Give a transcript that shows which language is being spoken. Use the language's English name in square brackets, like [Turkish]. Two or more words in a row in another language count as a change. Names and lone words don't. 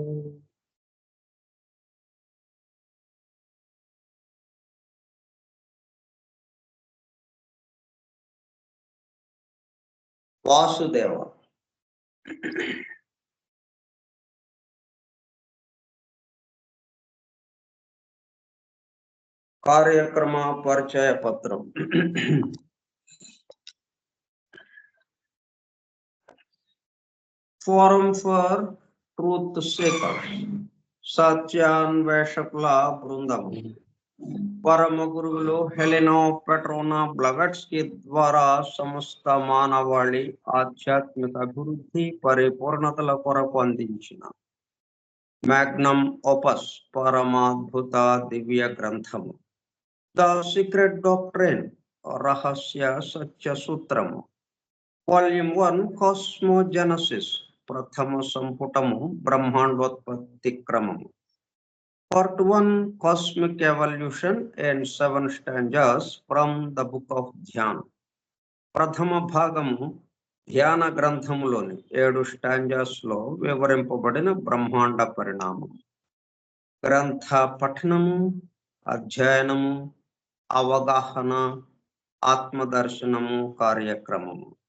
[Telugu] వాసుదేవ కార్యక్రమ పరిచయ పత్ర। फोरम फॉर ट्रूथ सेकर्स సత్యాన్వేషకుల బృందం పరమ గురువులు హెలెనా పెట్రోనా బ్లగట్స్ కి ద్వారా సమస్త మానవాళి ఆధ్యాత్మిక అభివృద్ధి పరిపూర్ణతల కొరకు అందించిన [English] magnum opus [Telugu] పరమాద్భుత దివ్య గ్రంథము ద సీక్రెట్ డాక్ట్రైన్ రహస్య సత్య సూత్రము వాల్యూమ్ 1 కాస్మోజెనసిస్ ప్రథమ సంపుటము బ్రహ్మాండోత్పత్తి క్రమము [English] Part 1 Cosmic Evolution and 7 stanzas from the Book of Dhyan. [Telugu] ప్రథమ భాగము ధ్యాన గ్రంథములోని 7 స్టాంజాస్ లో వివరింపబడిన బ్రహ్మాండ పరిణామం. గ్రంథ పఠనము, అధ్యయనము, అవగాహన, ఆత్మదర్శనము కార్యక్రమము.